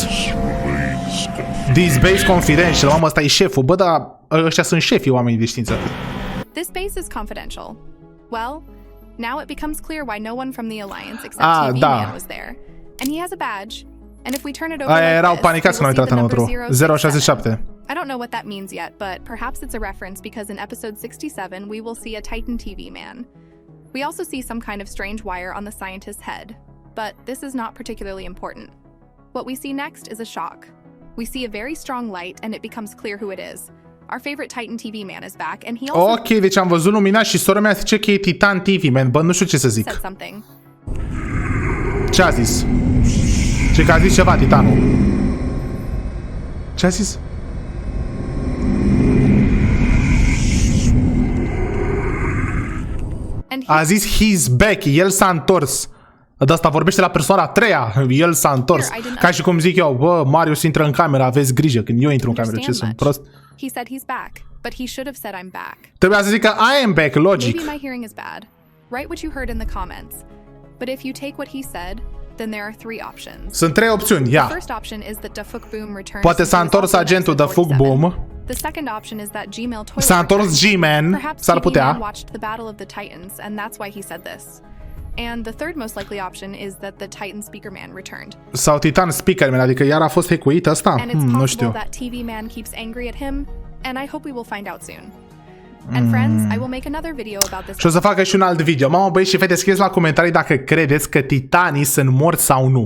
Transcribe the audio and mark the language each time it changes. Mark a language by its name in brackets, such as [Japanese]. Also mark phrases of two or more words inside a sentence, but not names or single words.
[English] This base confidential. [Romanian] Mamă, ăsta e șeful. Bă, dar ăștia sunt șefii oamenii de știință. [English] This base is confidential. Well, now it becomes clear why no one from the Alliance except TV Man was there. And he has a badge. And if we turn it over like [Romanian] erau [English] this, [Romanian] panicați când au intrat înăuntru. 067. [English] I don't know what that means yet, but perhaps it's a reference because in episode 67 we will see a Titan TV man. We also see some kind of strange wire on the scientist's head. But this is not particularly important. What we see next is a shock. We see a very strong light and it becomes clear who it is. Our favorite Titan TV man is back and he also... [Romanian] Ok, deci am văzut lumina și sora mea zice că e Titan TV man. Bă, nu știu ce să zic. Ce a zis? Ce că a zis ceva, Titanul. Ce a zis? A zis [English] he's back, [Romanian] el s-a întors. De asta vorbește la persoana a treia. El s-a întors. Ca și cum zic eu, bă, Marius intră în cameră, aveți grijă când eu intru în cameră. Ce sunt prost? [English] He said he's back, but he should have said I'm back. [Romanian] Trebuia să zică [English] I am back, [Romanian] logic. [English] Maybe my hearing is bad. Write what you heard in the comments. But if you take what he said, then there are 3 options. [Romanian] Sunt 3 opțiuni, ia. [English] The first option is that the Boom returns. [Romanian] Poate s-a întors agentul de Boom. [English] The second option is that Gmail toilet. [Romanian] S-a întors G-Man, [English] Perhaps [Romanian] s-ar putea. [English] TV Man watched the Battle of the Titans, and that's why he said this. And the third most likely option is that the Titan Speaker Man returned. [Romanian] Sau Titan Speaker Man, adică iar a fost hackuit ăsta? [English] And it's [Romanian] Nu [English] possible [Romanian] știu. [English] that TV Man keeps angry at him, and I hope we will find out soon. And friends, I will make another video about this. [Romanian] Și o să facă și un alt video. Mamă, băieți și fete, scrieți la comentarii dacă credeți că titanii sunt morți sau nu.